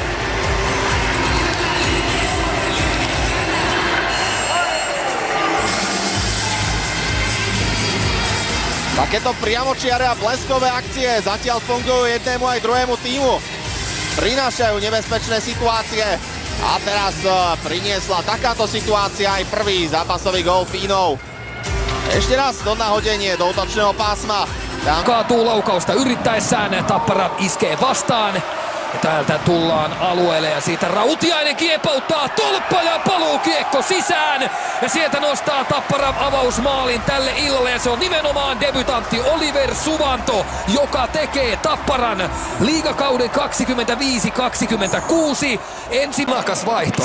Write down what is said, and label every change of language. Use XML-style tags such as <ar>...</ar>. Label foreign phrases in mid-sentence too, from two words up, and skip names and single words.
<sk>Takéto priamočiare a bleskové akcie zatiaľ fungujú jednému aj druhému tímu. Prinášajú nebezpečné situácie. A teraz priniesla takáto situácia aj prvý zápasový gól Finnov. Ešte raz to nahodenie do útočného pásma.</sk> <fi>Kaatuu laukausta yrittäessään, Tappara iskee vastaan. Ja täältä tullaan alueelle ja siitä Rautiainen kiepauttaa tolppa ja paluukiekko sisään. Ja sieltä nostaa Tappara avausmaalin tälle illalle ja se on nimenomaan debutantti Oliver Suvanto, joka tekee Tapparan liigakauden 25-26 ensimmäikäs vaihto.</fi>